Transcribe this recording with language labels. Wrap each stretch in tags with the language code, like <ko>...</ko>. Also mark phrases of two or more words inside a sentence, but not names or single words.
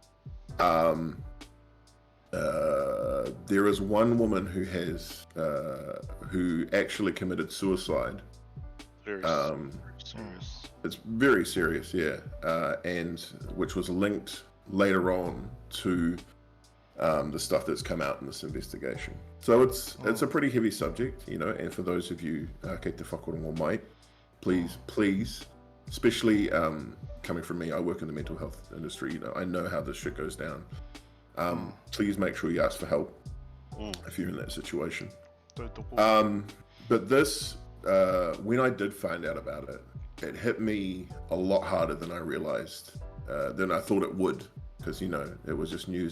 <en>There is one woman who has who actually committed suicide. Very serious. It's very serious, yeah, and which was linked later on to the stuff that's come out in this investigation. So it's a pretty heavy subject, you know, and for those of you</en> <mi>kei te whakarongo mai,</mi> <en>please, especially coming from me, I work in the mental health industry, you know, I know how this shit goes down. Please make sure you ask for help if you're in that situation. But this, when I did find out about it, it hit me a lot harder than I realized, than I thought it would, because, you know, it was just news.</en>